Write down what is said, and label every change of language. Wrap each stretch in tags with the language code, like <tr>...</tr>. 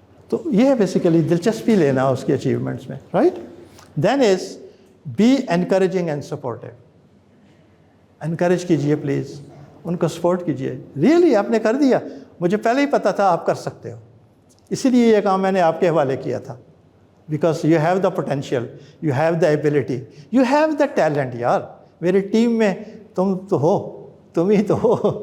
<ur>تو یہ ہے بیسیکلی دلچسپی لینا اس کی اچیومنٹس میں، right.</ur> <en>Then is be encouraging and supportive.</en> <ur>Encourage کیجیے پلیز، ان کو سپورٹ کیجیے. ریئلی آپ نے کر دیا، مجھے پہلے ہی پتہ تھا آپ کر سکتے ہو، اسی لیے یہ کام میں نے آپ کے حوالے کیا تھا.</ur> <en>Because you have the potential, you have the ability, you have the talent.</en> <ur>یار میری ٹیم میں تم تو ہو، تم ہی تو ہو.</ur>